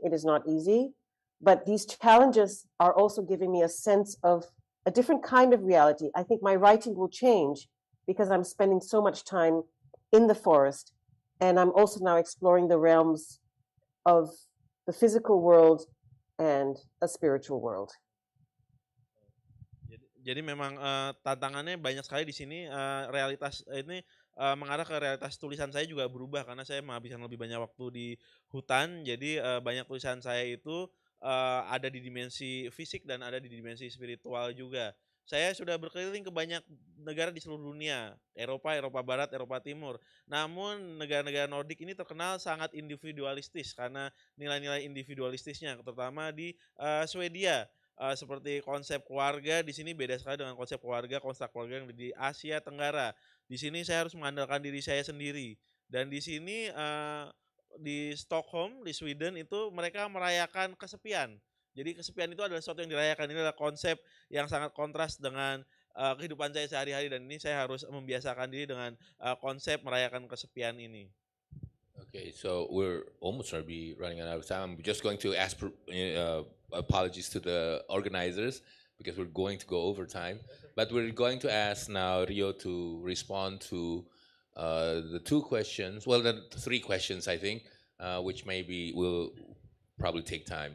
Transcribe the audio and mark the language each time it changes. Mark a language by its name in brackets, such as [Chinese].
[English] It is not easy, but these challenges are also giving me a sense of a different kind of reality. I think my writing will change because I'm spending so much time in the forest, and I'm also now exploring the realms of the physical world and a spiritual world. [Indonesian] Jadi memang tantangannya banyak sekali di sini. Realitas ini mengarah ke realitas tulisan saya juga berubah karena saya menghabiskan lebih banyak waktu di hutan. Jadi banyak tulisan saya itu ada di dimensi fisik dan ada di dimensi spiritual juga. Saya sudah berkeliling ke banyak negara di seluruh dunia, Eropa, Eropa Barat, Eropa Timur. Namun negara-negara Nordik ini terkenal sangat individualistis karena nilai-nilai individualistisnya, terutama di Swedia. Seperti konsep keluarga di sini beda sekali dengan konsep keluarga, konstruk keluarga yang di Asia Tenggara. Di sini saya harus mengandalkan diri saya sendiri. Dan di sini di Stockholm, di Sweden itu mereka merayakan kesepian. Jadi kesepian itu adalah sesuatu yang dirayakan. Ini adalah konsep yang sangat kontras dengan kehidupan saya sehari-hari, dan ini saya harus membiasakan diri dengan konsep merayakan kesepian ini. [English] Okay, so we're almost going to be running out of time. I'm just going to ask apologies to the organizers because we're going to go over time. But we're going to ask now Rio to respond to the two questions, well, the three questions, I think, which maybe will probably take time.